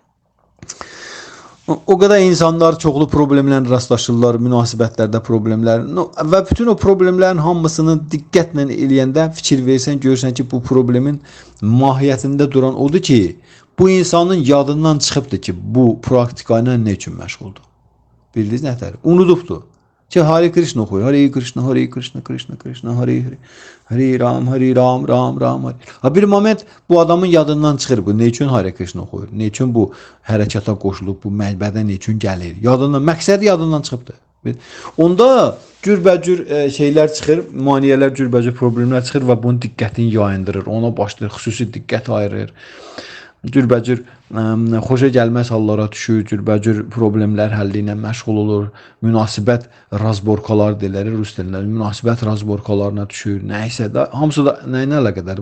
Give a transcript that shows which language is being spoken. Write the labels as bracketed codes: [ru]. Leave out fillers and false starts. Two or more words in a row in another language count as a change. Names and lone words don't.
[az] O qədər insanlar çoxlu problemlərlə rastlaşırlar, münasibətlərdə problemlər və bütün o problemlərin hamısını diqqətlə eləyəndə fikir versən, görürsən ki, bu problemin mahiyyətində duran odur ki, bu insanın yadından çıxıbdır ki, bu praktika ilə nə üçün məşğuldur? Bildiniz nətər? Unudubdur. Ki, Hare Krishna oxuyur. [sa] हरे कृष्ण हरे कृष्ण कृष्ण कृष्ण हरे हरे हरे राम हरे राम राम राम हरे. [az] Bir moment bu adamın yadından çıxır. Bu ne üçün Hare Krishna oxuyur? Ne üçün bu hərəkata qoşulub, bu mənbədə ne üçün gəlir? Yadından, məqsədi yadından çıxıbdır. Onda cürbəcür şeylər çıxır, maniyələr, cürbəcür problemlər çıxır və bunun diqqətini yayındırır. Ona başlayır, xüsusi diqqət ayırır. Cürbəcür xoşa gəlməz hallara düşür, cürbəcür problemlər həlli ilə məşğul olur, münasibət razborkalar deyilir, rus dilində, münasibət razborkalarına düşür, nəysə də, hamısı da nə ilə əlaqədar?